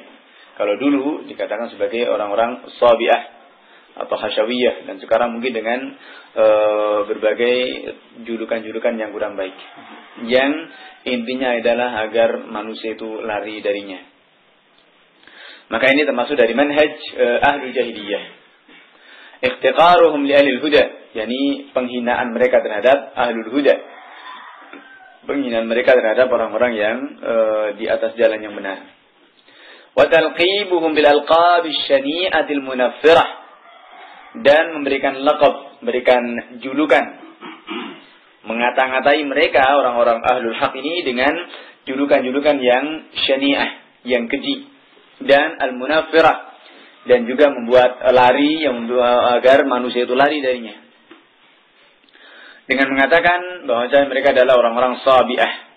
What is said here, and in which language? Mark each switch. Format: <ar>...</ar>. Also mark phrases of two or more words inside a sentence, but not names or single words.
<id>Kalau dulu dikatakan sebagai orang-orang sabi'ah atau khasyawiyah, dan sekarang mungkin dengan berbagai julukan-julukan yang kurang baik, yang intinya adalah agar manusia itu lari darinya. Maka ini termasuk dari</id> <ar>منهج أهل الجاهلية, احتقارهم لأهل الهدى,</ar> <id>yakni penghinaan mereka terhadap</id> <ar>أهل الهدى,</ar> <id>penghinaan mereka terhadap orang-orang yang di atas jalan yang benar.</id> <ar>وتلقيبهم بالألقاب الشنيعة المنفرة,</ar> <id>dan memberikan laqab, memberikan julukan, mengata-ngatai mereka orang-orang</id> <ar>أهل الحق</ar> <id>ini dengan julukan-julukan yang syani'ah, yang keji, dan al-munaffirah, dan juga membuat lari, yang agar manusia itu lari darinya, dengan mengatakan bahwa mereka adalah orang-orang sabi'ah.</id>